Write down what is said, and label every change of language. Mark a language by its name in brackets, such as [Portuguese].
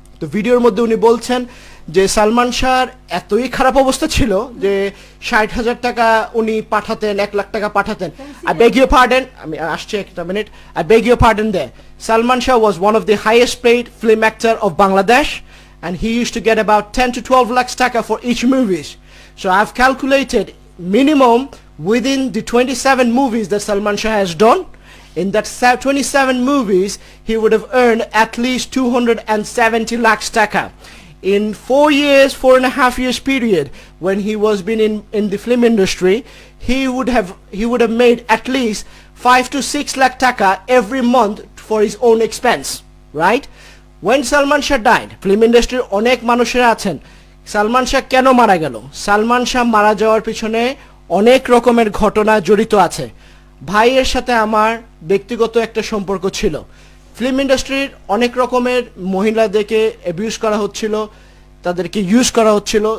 [Bangla] তো ভিডিওর মধ্যে উনি বলছেন যে সালমান শাহর এতই খারাপ অবস্থা ছিল যে 60,000 টাকা উনি পাঠাতেন, 1 লাখ টাকা পাঠাতেন। [English] I beg your pardon, [Bangla] আমি আসছি একটা minute, [English] I beg your pardon there. Salman Shah was one of the highest paid film actor of Bangladesh, and he used to get about 10 to 12 lakhs taka for each movies. So I've calculated minimum within the 27 movies that Salman Shah has done, in that 27 movies, he would have earned at least 270 lakhs taka. In 4.5 years period, when he was been in the film industry, he would have made at least 5 to 6 lakh taka every month for his own expense, right? When Salman Shah died, [Bangla] film industry অনেক মানুষেরা আছেন, সালমান শাহ কেন মারা গেল? সালমান শাহ মারা যাওয়ার পিছনে অনেক রকমের ঘটনা জড়িত আছে। ভাইয়ের সাথে আমার ব্যক্তিগত একটা সম্পর্ক ছিল। ফিল্ম ইন্ডাস্ট্রির অনেক রকমের মহিলাদেরকে অ্যাবিউজ করা হচ্ছিল, তাদেরকে ইউজ করা হচ্ছিল।